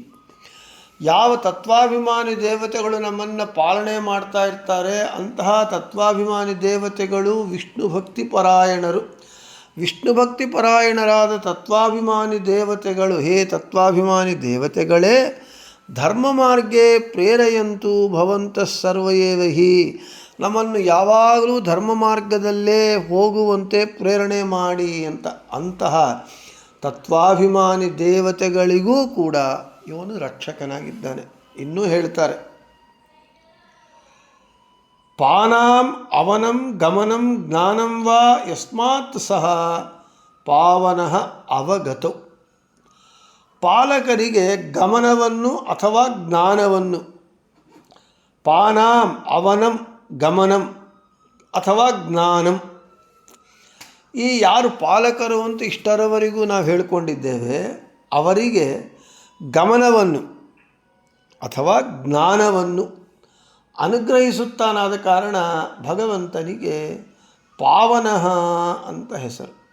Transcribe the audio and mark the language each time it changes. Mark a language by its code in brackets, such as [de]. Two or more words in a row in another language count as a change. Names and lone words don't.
[kn] ಯಾವ ತತ್ವಾಭಿಮಾನಿ ದೇವತೆಗಳು ನಮ್ಮನ್ನು ಪಾಲನೆ ಮಾಡ್ತಾ ಇರ್ತಾರೆ ಅಂತಹ ತತ್ವಾಭಿಮಾನಿ ದೇವತೆಗಳು ವಿಷ್ಣು ಭಕ್ತಿಪರಾಯಣರು. ವಿಷ್ಣು ಭಕ್ತಿಪರಾಯಣರಾದ ತತ್ವಾಭಿಮಾನಿ ದೇವತೆಗಳು, ಹೇ ತತ್ವಾಭಿಮಾನಿ ದೇವತೆಗಳೇ, [sa] ಧರ್ಮ ಮಾರ್ಗೇ ಪ್ರೇರಯಂತು ಭವಂತಃ ಸರ್ವ ಏವ ಹಿ, [kn] ನಮ್ಮನ್ನು ಯಾವಾಗಲೂ ಧರ್ಮ ಮಾರ್ಗದಲ್ಲೇ ಹೋಗುವಂತೆ ಪ್ರೇರಣೆ ಮಾಡಿ ಅಂತ. ಅಂತಹ ತತ್ವಾಭಿಮಾನಿ ದೇವತೆಗಳಿಗೂ ಕೂಡ ಇವನು ರಕ್ಷಕನಾಗಿದ್ದಾನೆ. ಇನ್ನೂ ಹೇಳ್ತಾರೆ, [sa] ಪಾನಾಂ ಅವನಂ ಗಮನಂ ಜ್ಞಾನಂ ವಾ ಯಸ್ಮಾತ್ ಸಹ ಪಾವನಃ ಅವಗತೌ. [kn] ಪಾಲಕರಿಗೆ ಗಮನವನ್ನು ಅಥವಾ ಜ್ಞಾನವನ್ನು, [sa] ಪಾನಾಂ ಅವನಂ ಗಮನಂ ಅಥವಾ ಜ್ಞಾನಂ, [kn] ಈ ಯಾರು ಪಾಲಕರು ಅಂತ ಇಷ್ಟರವರೆಗೂ ನಾವು ಹೇಳಿಕೊಂಡಿದ್ದೇವೆ ಅವರಿಗೆ ಗಮನವನ್ನು ಅಥವಾ ಜ್ಞಾನವನ್ನು ಅನುಗ್ರಹಿಸುತ್ತಾನಾದ ಕಾರಣ ಭಗವಂತನಿಗೆ ಪಾವನಃ ಅಂತ ಹೆಸರು.